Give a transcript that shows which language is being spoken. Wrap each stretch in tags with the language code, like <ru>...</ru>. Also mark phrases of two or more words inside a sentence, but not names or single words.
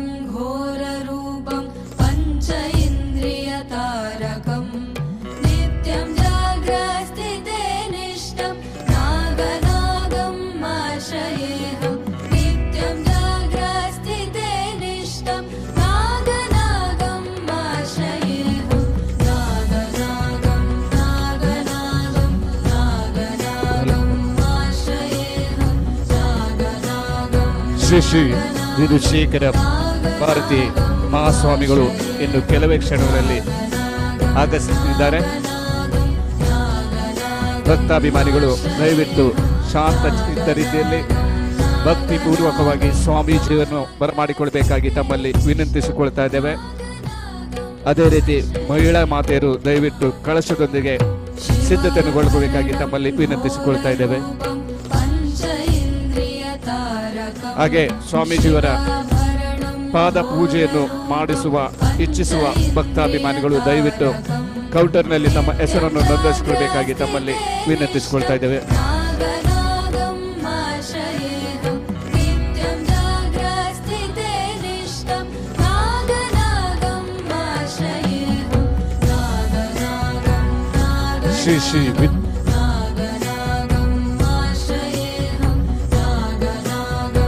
<sa>घोररूपं पञ्च इन्द्रियतारकम् नित्यं जाग्रस्थिते निष्ठं नागनागम् आश्रयेऽहं नित्यं जाग्रस्थिते निष्ठं नागनागम् आश्रयेऽहं नागनागं नागनागं नागनागम् आश्रयेऽहं नागनागं</sa> <kn>ಶ್ರೀ ಶ್ರೀ ವಿಧುಶೇಖರ ಭಾರತಿ ಮಹಾಸ್ವಾಮಿಗಳು ಇನ್ನು ಕೆಲವೇ ಕ್ಷಣಗಳಲ್ಲಿ ಆಗಮಿಸುತ್ತಿದ್ದಾರೆ. ಭಕ್ತಾಭಿಮಾನಿಗಳು ದಯವಿಟ್ಟು ಶಾಂತ ಚಿತ್ತ ರೀತಿಯಲ್ಲಿ ಭಕ್ತಿಪೂರ್ವಕವಾಗಿ ಸ್ವಾಮೀಜಿಯನ್ನು ಬರಮಾಡಿಕೊಳ್ಬೇಕಾಗಿ ತಮ್ಮಲ್ಲಿ ವಿನಂತಿಸಿಕೊಳ್ತಾ ಇದ್ದೇವೆ. ಅದೇ ರೀತಿ ಮಹಿಳಾ ಮಾತೆಯರು ದಯವಿಟ್ಟು ಕಳಶದೊಂದಿಗೆ ಸಿದ್ಧತೆಗೊಳ್ಳಬೇಕಾಗಿ ತಮ್ಮಲ್ಲಿ ವಿನಂತಿಸಿಕೊಳ್ತಾ ಇದ್ದೇವೆ.</kn> <sa>पञ्च इन्द्रियतारकम्</sa> <kn>ಹಾಗೆ ಸ್ವಾಮೀಜಿಯವರ ಪಾದ ಪೂಜೆಯನ್ನು ಮಾಡಿಸುವ ಇಚ್ಛಿಸುವ ಭಕ್ತಾಭಿಮಾನಿಗಳು ದಯವಿಟ್ಟು ಕೌಂಟರ್ನಲ್ಲಿ ತಮ್ಮ ಹೆಸರನ್ನು ನೋಂದಾಯಿಸಿಕೊಳ್ಬೇಕಾಗಿ ತಮ್ಮಲ್ಲಿ ವಿನಂತಿಸಿಕೊಳ್ತಾ ಇದ್ದೇವೆ.</kn> <sa>नागनागम् आश्रयेऽहं नित्यं जाग्रस्थिते निष्ठं नागनागम् आश्रयेऽहं नागनागं</sa> <kn>ಶ್ರೀ ಶ್ರೀ</kn> <sa>नागनागम् आश्रयेऽहं नागनागं</sa>